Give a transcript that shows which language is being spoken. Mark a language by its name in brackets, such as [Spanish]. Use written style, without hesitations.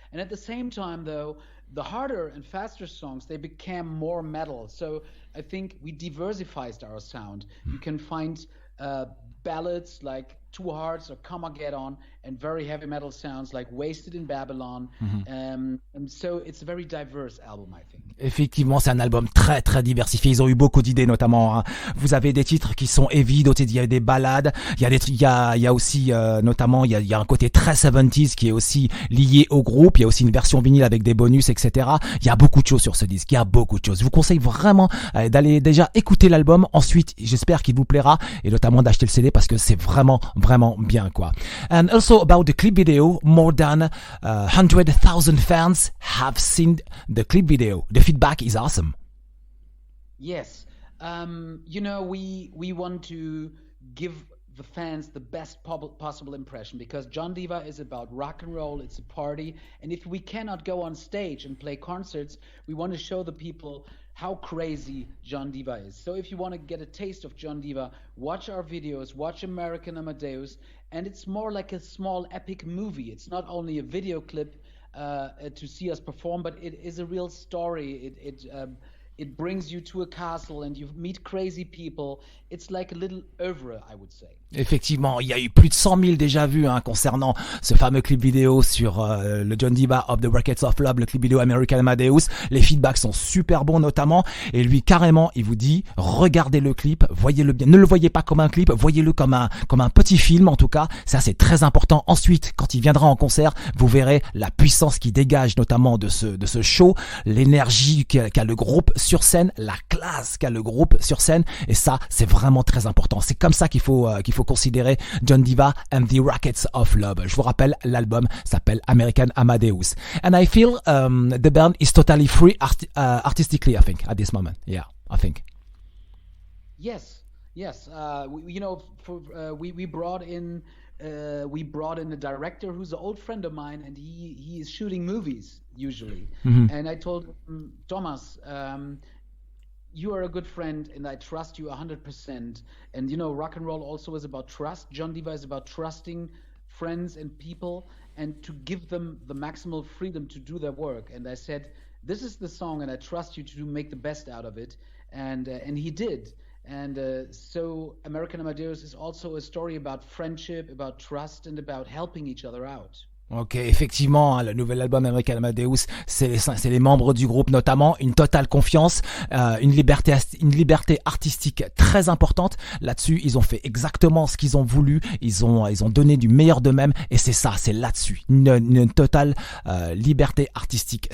[English] And at the same time, though, the harder and faster songs, they became more metal. So I think we diversified our sound. You can find ballads like Two Hearts or Karmageddon, and very heavy metal sounds like Wasted in Babylon. And so it's a very diverse album, I think. [French] Effectivement, c'est un album très très diversifié. Ils ont eu beaucoup d'idées, notamment. Hein. Vous avez des titres qui sont heavy, d'autres il y a des ballades. Il y a aussi notamment il y a un côté très 70s qui est aussi lié au groupe. Il y a aussi une version vinyle avec des bonus, etc. Il y a beaucoup de choses sur ce disque. Il y a beaucoup de choses. Je vous conseille vraiment d'aller déjà écouter l'album. Ensuite, j'espère qu'il vous plaira et notamment d'acheter le CD parce que c'est vraiment bien quoi. [English] And also about the clip video, more than 100,000 fans have seen the clip video. The feedback is awesome. Yes. You know, we want to give the fans the best possible impression, because John Diva is about rock and roll, it's a party, and if we cannot go on stage and play concerts, we want to show the people how crazy John Diva is. So if you want to get a taste of John Diva, watch our videos, watch American Amadeus, and it's more like a small epic movie. It's not only a video clip to see us perform, but it is a real story. It brings you to a castle and you meet crazy people. It's like a little oeuvre, I would say. [French] Effectivement, il y a eu plus de 100 000 déjà vus concernant ce fameux clip vidéo sur le John Diva of the Rock'n'S of Love, le clip vidéo American Amadeus. Les feedbacks sont super bons notamment, et lui carrément il vous dit regardez le clip, voyez-le bien, ne le voyez pas comme un clip, voyez-le comme un petit film en tout cas. Ça c'est très important. Ensuite, quand il viendra en concert, vous verrez la puissance qui dégage notamment de ce show, l'énergie qu'a le groupe sur scène, la classe qu'a le groupe sur scène, et ça c'est vraiment très important. C'est comme ça qu'il faut considérer John Diva and the Rock'n'S of Love. Je vous rappelle, l'album s'appelle American Amadeus. [English] And I feel the band is totally free artistically, I think, at this moment. Yeah, I think. Yes. You know, we brought in a director who's an old friend of mine, and he is shooting movies usually. And I told him, Thomas, you are a good friend and I trust you 100%. And you know, rock and roll also is about trust. John Diva is about trusting friends and people and to give them the maximal freedom to do their work. And I said, this is the song and I trust you to make the best out of it. And he did. And so American Amadeus is also a story about friendship, about trust, and about helping each other out. [French] Ok, effectivement, le nouvel album American Amadeus, c'est les membres du groupe notamment, une totale confiance, une liberté artistique très importante. Là-dessus, ils ont fait exactement ce qu'ils ont voulu, ils ont donné du meilleur d'eux-mêmes, et c'est ça, c'est là-dessus, une totale liberté artistique.